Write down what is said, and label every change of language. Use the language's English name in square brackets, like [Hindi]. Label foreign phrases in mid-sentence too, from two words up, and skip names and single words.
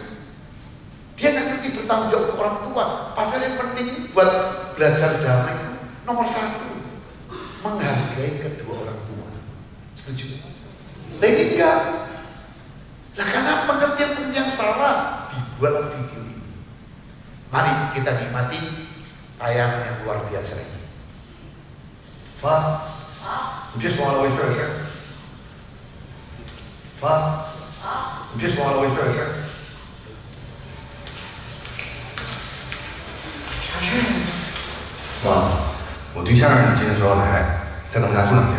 [Indonesian] Dia nggak ngerti bertanggung jawab orang tua. Padahal yang penting buat belajar damai itu nomor satu, menghargai kedua orang tua. Setuju? Nah ini enggak. Lah karena pengertian yang salah dibuatlah video ini. Mari kita nikmati tayangan yang luar biasa ini. [Chinese] 妈，你别说完了，我有事儿。妈，你别说完了，我有事儿。啥事儿啊？妈，我对象今天说要来，在咱们家住2天。